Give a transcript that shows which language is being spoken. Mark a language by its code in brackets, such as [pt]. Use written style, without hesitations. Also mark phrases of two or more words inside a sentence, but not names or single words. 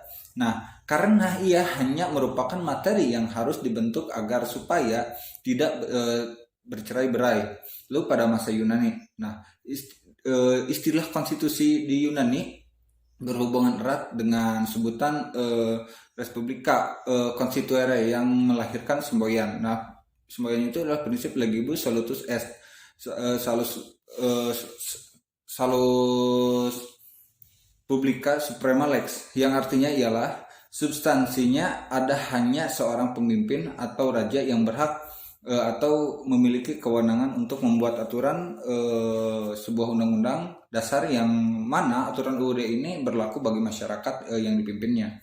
[id] Nah, karena ia hanya merupakan materi yang harus dibentuk agar supaya tidak bercerai-berai. Lalu pada masa Yunani, nah istilah konstitusi di Yunani berhubungan erat dengan sebutan [la] Respublika Constituere [id] yang melahirkan semboyan. Nah, semboyan itu adalah prinsip [la] legibus solutus est, salus publica suprema lex, [id] yang artinya ialah substansinya ada hanya seorang pemimpin atau raja yang berhak atau memiliki kewenangan untuk membuat aturan sebuah undang-undang dasar yang mana aturan UUD ini berlaku bagi masyarakat yang dipimpinnya.